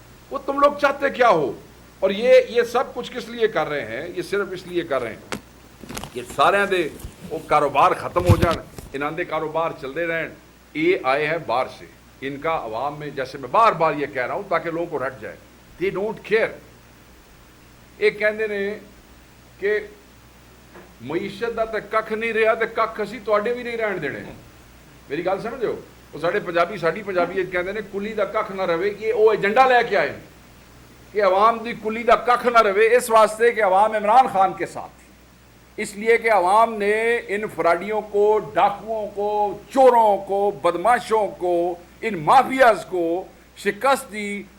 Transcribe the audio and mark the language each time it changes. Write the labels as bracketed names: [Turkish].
[Urdu] وہ تم لوگ چاہتے کیا ہو؟ اور یہ سب کچھ کس لیے کر رہے ہیں؟ یہ صرف اس لیے کر رہے ہیں کہ [Punjabi] سارے دے وہ کاروبار ختم ہو جان, انہاں دے کاروبار چلتے رہن. [Urdu] یہ آئے ہیں باہر سے, ان کا عوام میں, جیسے میں بار بار یہ کہہ رہا ہوں تاکہ لوگوں کو رٹ جائے, [English] They don't care. [Punjabi] ایک کہندے نے کہ معیشت دا تے ککھ نہیں رہا تے ککھ اسی تواڈے بھی نہیں رہن دینے. میری گل سمجھ ہو؟ وہ ساڈے پنجابی, ساڈی پنجابی کہندے نے کلی دا ککھ نہ رہے. [Urdu] یہ وہ ایجنڈا لے کے آئے کہ [Punjabi] عوام دی کلی دا ککھ نہ رہے, [Urdu] اس واسطے کہ عوام عمران خان کے ساتھ تھی. اس لیے کہ عوام نے ان فراڈیوں کو, ڈاکوؤں کو, چوروں کو, بدماشوں کو, ان مافیاز کو شکست دی.